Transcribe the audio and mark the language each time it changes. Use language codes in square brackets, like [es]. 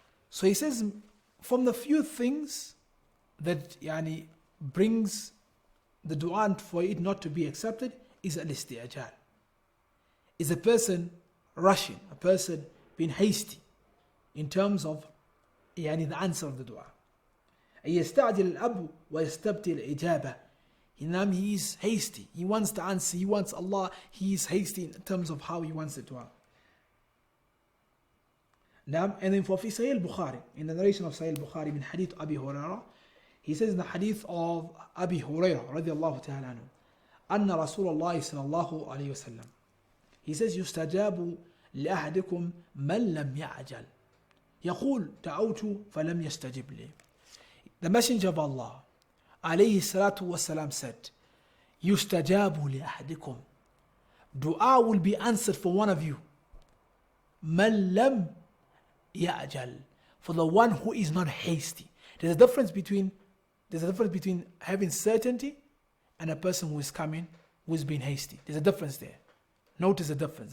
[en] So he says, from the few things that brings the dua for it not to be accepted is al-istijal. Is a person rushing, a person being hasty in terms of the answer of the dua. [ar] يستعجل الأب ويستبطل الإجابة. [en] He is hasty. He wants the answer. He wants Allah. He is hasty in terms of how he wants the dua. And then for [ar] في [en] Sahih al-Bukhari, in the narration of Sahih al-Bukhari [ar] من حديث أبي هريرة, [en] he says in the hadith of Abi Hurairah [ar] رضي الله تعالى عنه أن رسول الله صلى الله عليه وسلم, [en] he says [ar] يستجاب لأحدكم من لم يعجل يقول دعوت فلم يستجب لي. [en] The Messenger of Allah عليه الصلاة والسلام said, [ar] يستجاب لأحدكم, [en] dua will be answered for one of you, [ar] من لم يعجل, [en] for the one who is not hasty. There's a difference between having certainty and a person who is being hasty. There's a difference there. Notice the difference.